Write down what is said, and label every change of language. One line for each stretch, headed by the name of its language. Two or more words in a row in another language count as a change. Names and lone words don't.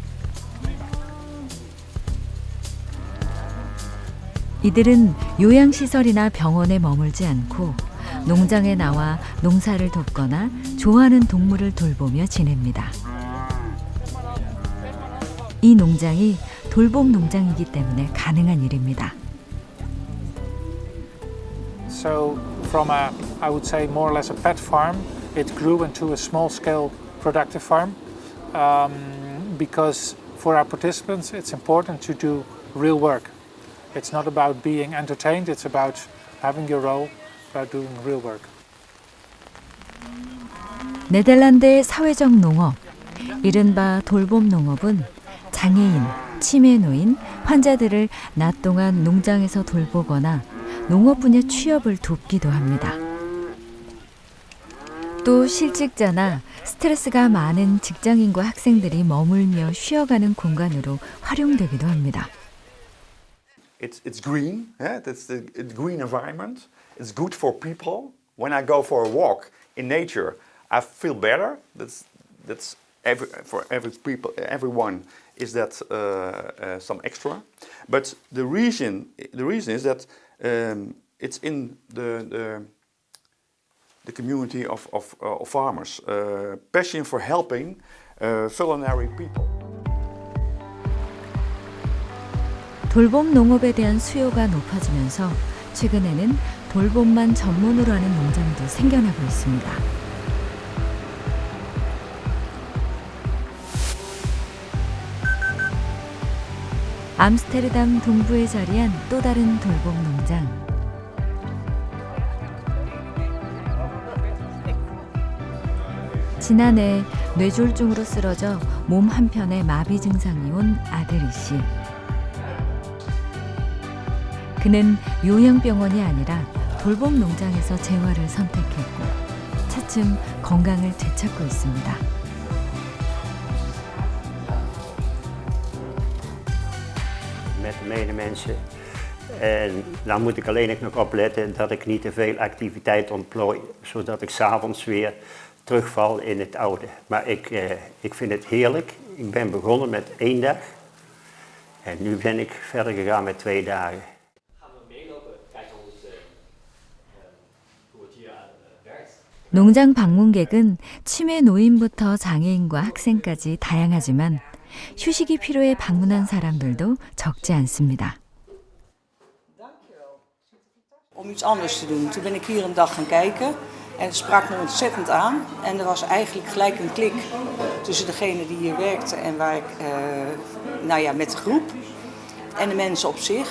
Korean: 이들은 요양시설이나 병원에 머물지 않고 농장에 나와 농사를 돕거나 좋아하는 동물을 돌보며 지냅니다. 이 농장이 돌봄 농장이기 때문에 가능한 일입니다.
English: So from a, I would say more or less a pet farm, it grew into a small-scale productive farm because for our participants it's important to do real work. It's not about being entertained, it's about having your role, about doing real work.
Korean: 네덜란드의 사회적 농업, 이른바 돌봄 농업은 장애인, 치매 노인, 환자들을 낮 동안 농장에서 돌보거나 농업 분야 취업을 돕기도 합니다. 또 실직자나 스트레스가 많은 직장인과 학생들이 머물며 쉬어가는 공간으로 활용되기도 합니다.
English: It's green, it's a green environment. It's good for people. When I go for a walk in nature, I feel better. That's for everyone is that some extra. But the reason is that it's in the community of farmers, passion for helping vulnerable people.
Korean: 돌봄 농업에 대한 수요가 높아지면서 최근에는 돌봄만 전문으로 하는 농장도 생겨나고 있습니다. 암스테르담 동부에 자리한 또 다른 돌봄 농장. 지난해 뇌졸중으로 쓰러져 몸 한편에 마비 증상이 온 아들 이씨. 그는 요양병원이 아니라 돌봄 농장에서 재활을 선택했고 차츰 건강을 되찾고 있습니다.
Dutch: Met de medemensen. En dan moet ik alleen nog opletten dat ik niet te veel activiteit ontplooi, zodat ik 's avonds weer terugval in het oude. Maar ik vind het heerlijk. Ik ben begonnen met 1 dag en nu ben ik verder gegaan met 2 dagen.
Korean: 농장 방문객은 치매 노인부터 장애인과 학생까지 다양하지만 휴식이 필요해 방문한 사람들도 적지 않습니다.
Dutch: Om iets anders te doen. Toen ben ik hier een dag gaan kijken en het sprak me ontzettend aan. En er was eigenlijk gelijk een klik tussen degene die hier werkte en waar ik, met de groep. En de mensen op zich.